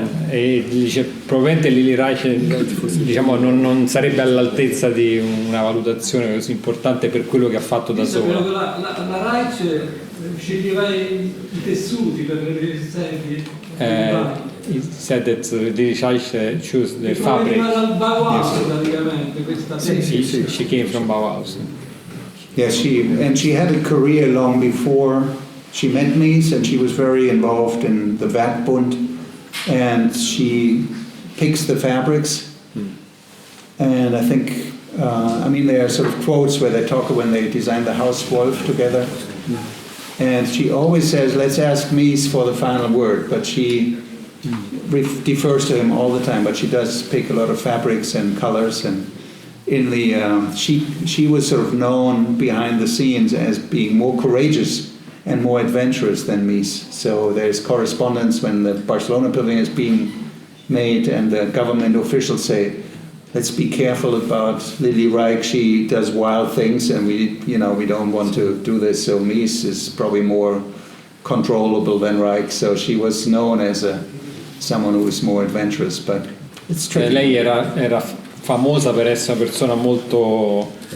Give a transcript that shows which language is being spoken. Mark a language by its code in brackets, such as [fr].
[it] e dice probabilmente Lily Reich diciamo, non sarebbe all'altezza di una valutazione così importante per quello che ha fatto da sola. La Reich sceglieva i tessuti per le sedie. [en] he said that Dietrich chose the fabric. [it] Dal Bauhaus praticamente questa [en] She came from Bauhaus. Yes, she had a career long before she met Mies, and she was very involved in the Werkbund, and she picks the fabrics. And I think, there are sort of quotes where they talk when they designed the House Wolf together. And she always says, let's ask Mies for the final word, but she defers to him all the time, but she does pick a lot of fabrics and colors. And in the she was sort of known behind the scenes as being more courageous and more adventurous than Mies. So there's correspondence when the Barcelona pavilion is being made and the government officials say, let's be careful about Lily Reich, she does wild things and we don't want to do this. So Mies is probably more controllable than Reich, so she was known as someone who was more adventurous, but it's tricky. [it] Lei era famosa per essere una persona molto